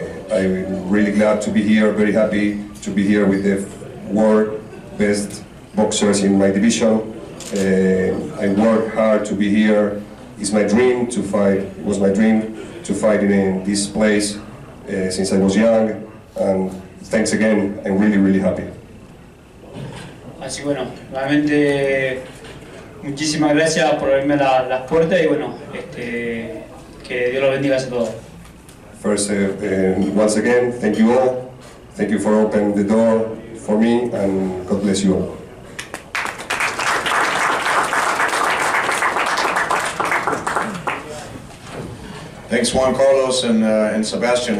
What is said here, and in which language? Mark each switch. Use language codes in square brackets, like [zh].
[en] I'm really glad to be here, very happy to be here with the world best boxers in my division. I work hard to be here. It's my dream to fight. It was my dream to fight in this place since I was young. And thanks again. I'm really, really happy. [es] Así que bueno, nuevamente muchísimas gracias por abrirme las puertas y bueno, que Dios los bendiga a todos. [en] First, once again, thank you all. Thank you for opening the door for me, and God bless you all. Thanks, Juan Carlos and Sebastian.